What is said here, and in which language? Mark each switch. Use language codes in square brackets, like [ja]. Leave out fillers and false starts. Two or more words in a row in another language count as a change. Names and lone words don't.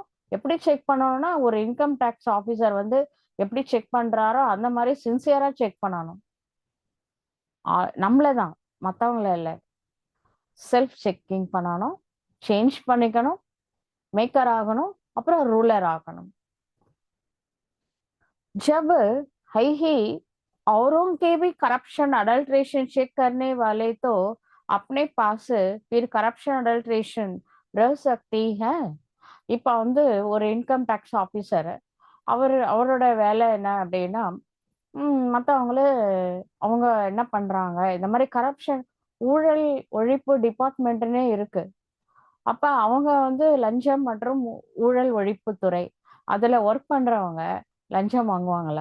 [ta] எப்படி செக் பண்ணணும்னா, ஒரு [en] income tax officer [ta] வந்து எப்படி செக் பண்றாரோ அந்த மாதிரி சின்சியரா செக் பண்ணணும். நம்மளதான், மத்தவங்கள இல்ல. [en] self checking [ta] பண்ணணும், சேஞ்ச் பண்ணிக்கணும், மேக்கர் ஆகணும், அப்புறம் ரூலர் ஆகணும். [hi] जब है ही औरों के भी [en] corruption adulteration [hi] चेक करने वाले तो अपने पास फिर [en] corruption adulteration [hi] रह सकती है. [ta] இப்ப வந்து ஒரு [en] income tax officer, [ta] அவரோட வேலை என்ன அப்படின்னா, மற்றவங்கள அவங்க என்ன பண்றாங்க, இந்த மாதிரி கரப்ஷன் ஊழல் ஒழிப்பு டிபார்ட்மெண்ட்னே இருக்கு. அப்ப அவங்க வந்து லஞ்சம் மற்றும் ஊழல் ஒழிப்புத்துறை அதுல ஒர்க் பண்றவங்க லஞ்சம் வாங்குவாங்களா?